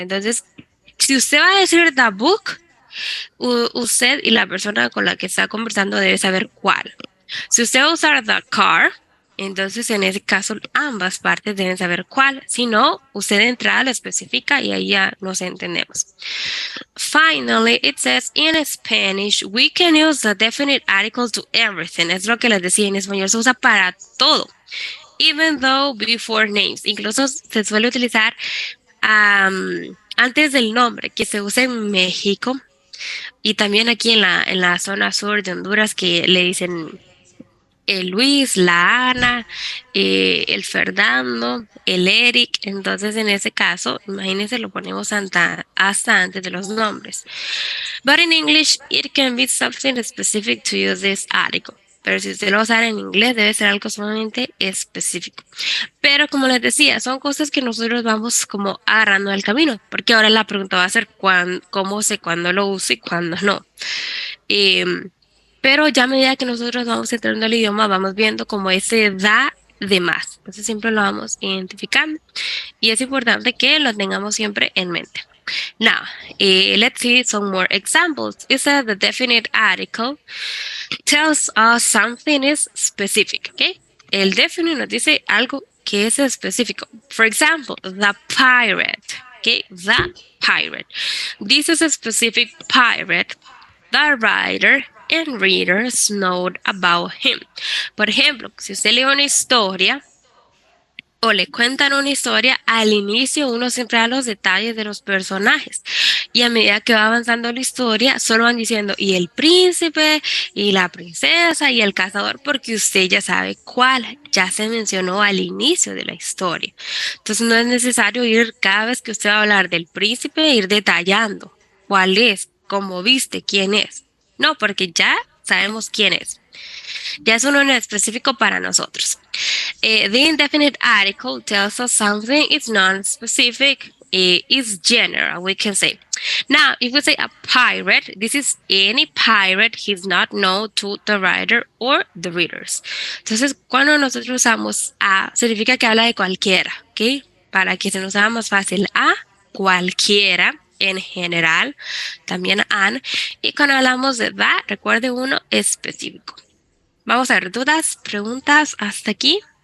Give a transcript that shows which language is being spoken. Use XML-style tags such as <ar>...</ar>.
<es>Entonces, si usted va a decir</es> <en>the book,</en> <es>usted y la persona con la que está conversando debe saber cuál. Si usted va a usar</es> <en>the car,</en> <es>entonces en ese caso ambas partes deben saber cuál. Si no, usted de entrada lo especifica y ahí ya nos entendemos.</es> <en>Finally, it says in Spanish, we can use the definite articles to everything.</en> <es>Es lo que les decía, en español se usa para todo.</es> <en>Even though before names.</en> <es>Incluso se suele utilizar antes del nombre, que se usa en México y también aquí en la zona sur de Honduras, que le dicen el Luis, la Ana, el Fernando, el Eric. Entonces, en ese caso, imagínense, lo ponemos hasta antes de los nombres.</es> <en>But in English, it can be something specific to use this article.</en> <es>Pero si usted lo va a usar en inglés, debe ser algo sumamente específico. Pero como les decía, son cosas que nosotros vamos como agarrando al camino. Porque ahora la pregunta va a ser cómo sé cuándo lo uso y cuándo no. Pero ya a medida que nosotros vamos entrando al idioma, vamos viendo como ese da de más. Entonces siempre lo vamos identificando. Y es importante que lo tengamos siempre en mente.</es> <en>Now, let's see some more examples. It says the definite article tells us something is specific, okay?</en> <es>El definite nos dice algo que es específico.</es> <en>For example, the pirate, okay? The pirate. This is a specific pirate. The writer and readers know about him.</en> <es>Por ejemplo, si usted lee una historia o le cuentan una historia, al inicio uno siempre da los detalles de los personajes y a medida que va avanzando la historia solo van diciendo y el príncipe y la princesa y el cazador, porque usted ya sabe cuál ya se mencionó al inicio de la historia. Entonces no es necesario ir cada vez que usted va a hablar del príncipe ir detallando cuál es, cómo viste, quién es. No, porque ya sabemos quién es. Ya es uno en específico para nosotros.</es> <en>The indefinite article tells us something. It's non-specific. It's general, we can say. Now, if we say a pirate, this is any pirate. He's not known to the writer or the readers.</en> <es>Entonces, cuando nosotros usamos a, significa que habla de cualquiera, ¿ok? Para que se nos haga más fácil, a cualquiera en general, también an. Y cuando hablamos de that, recuerde uno específico. Vamos a ver, dudas, preguntas hasta aquí.</es>